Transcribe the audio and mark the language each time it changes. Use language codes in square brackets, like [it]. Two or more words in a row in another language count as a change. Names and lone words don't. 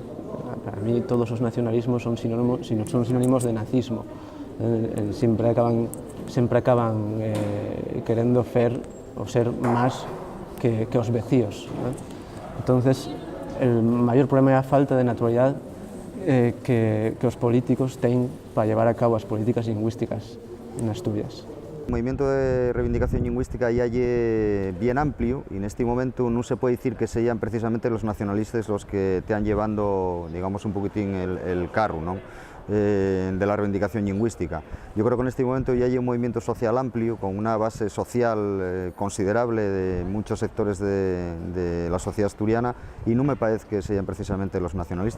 [es] Para mí [gl] todos os nacionalismos son sinónimos de nazismo, sempre acaban querendo fer ou ser máis que os vecíos, ¿no? [es] Entonces, el mayor problema [gl] é a falta de naturalidade que os políticos ten para llevar a cabo as políticas lingüísticas en Asturias. [es] El movimiento de reivindicación lingüística ya es bien amplio y en este momento no se puede decir que sean precisamente los nacionalistas los que te han llevando, digamos, un poquitín el carro, ¿no? De la reivindicación lingüística. Yo creo que en este momento ya hay un movimiento social amplio, con una base social considerable de muchos sectores de la sociedad asturiana, y no me parece que sean precisamente los nacionalistas.